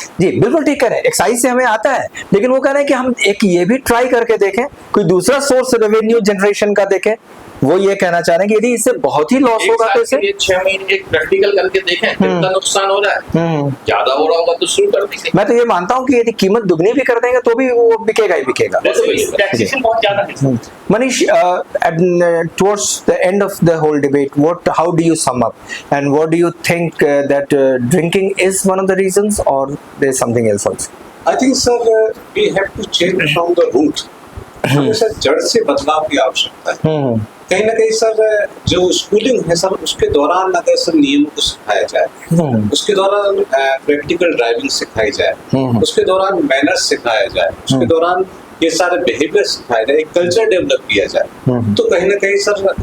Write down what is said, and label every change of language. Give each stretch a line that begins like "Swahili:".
Hindi: जी बिल्कुल ठीक कह रहे हैं, एक्साइज से हमें आता है, लेकिन वो कह रहे हैं कि हम एक ये भी ट्राई करके देखें, कोई दूसरा सोर्स रेवेन्यू जनरेशन का देखें। वो ये कहना चाह रहे हैं कि यदि इससे बहुत ही लॉस होगा तो इसे 6 महीने एक प्रैक्टिकल करके देखें कितना नुकसान हो रहा है। ज्यादा हो रहा होगा तो शुरू कर देंगे। मैं तो ये मानता हूँ कि यदि कीमत दुगनी भी कर देंगे तो भी वो बिकेगा ही बिकेगा। टैक्सेशन बहुत ज्यादा है।
English: Manish, towards the end of the whole debate, how do you sum up, and what do you think that drinking is one of the reasons, or there's something else also? I think, sir, we have to change from the root.
Hindi: हमें sir जड़ से बदलाव की आवश्यकता है। कहीं ना कहीं सर जो स्कूलिंग है सर, उसके दौरान अगर सर नियमों को सिखाया जाए, उसके दौरान प्रैक्टिकल ड्राइविंग सिखाई जाए, उसके दौरान मैनर्स सिखाया जाए, उसके दौरान ये सारे बिहेवियर सिखाया जाए, एक कल्चर डेवलप किया जाए, तो कहीं ना कहीं सर